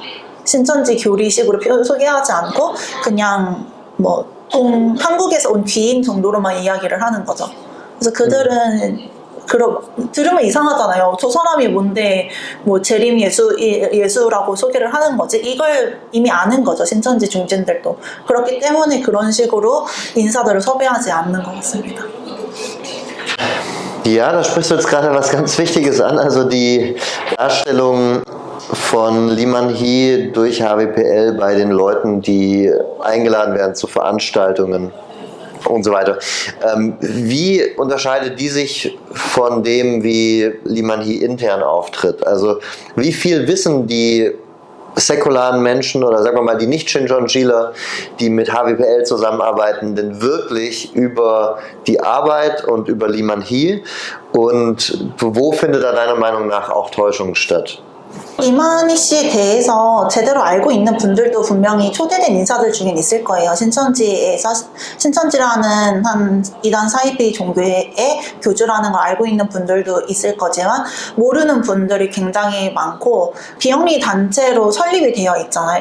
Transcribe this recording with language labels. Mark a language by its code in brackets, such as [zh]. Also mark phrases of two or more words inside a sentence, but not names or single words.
[ko] 신천지 교리식으로 소개하지 않고 그냥 한국에서 온 귀인 정도로만 이야기를 하는 거죠. 그래서 그들은 들으면 이상하잖아요. 저 사람이 뭔데 재림 예수라고 소개를 하는 거지. 이걸 이미 아는 거죠. 신천지 중진들도. 그렇기 때문에 그런 식으로 인사들을 섭외하지 않는 것 같습니다. [de] Ja, da sprichst du jetzt gerade was ganz Wichtiges an, also die Darstellung von Liman Hee durch HWPL bei den Leuten, die eingeladen werden zu Veranstaltungen und so weiter. Wie unterscheidet die sich von dem, wie Liman Hee intern auftritt? Also wie viel wissen die säkularen Menschen oder sagen wir mal die Nicht-Shincheonjiler, die mit HWPL zusammenarbeiten, denn wirklich über die Arbeit und über Liman Hee und wo findet da deiner Meinung nach auch Täuschung statt? [ko] 이만희 씨에 대해서 제대로 알고 있는 분들도 분명히 초대된 인사들 중엔 있을 거예요. 신천지라는 한 이단 사이비 종교에 교주라는 걸 알고 있는 분들도 있을 거지만 모르는 분들이 굉장히 많고 비영리 단체로 설립이 되어 있잖아요.